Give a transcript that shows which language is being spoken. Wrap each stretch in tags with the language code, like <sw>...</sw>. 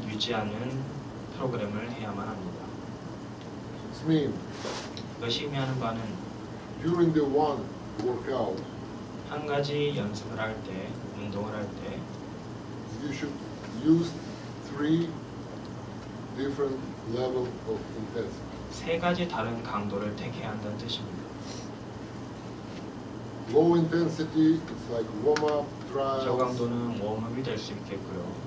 <ko>유지하는 프로그램을 해야만 합니다.</ko> <en>It means</en> <ko>이것이 의미하는 바는</ko> <en>during the one workout,</en> <ko>한 가지 연습을 할 때, 운동을 할 때</ko> <en>you should use 3 different levels of intensity.</en> <ko>세 가지 다른 강도를 택해야 한다는 뜻입니다.</ko> <en>Low intensity, it's like warm-up trials.</en> <ko>저강도는 웜업이 될 수 있겠고요.</ko>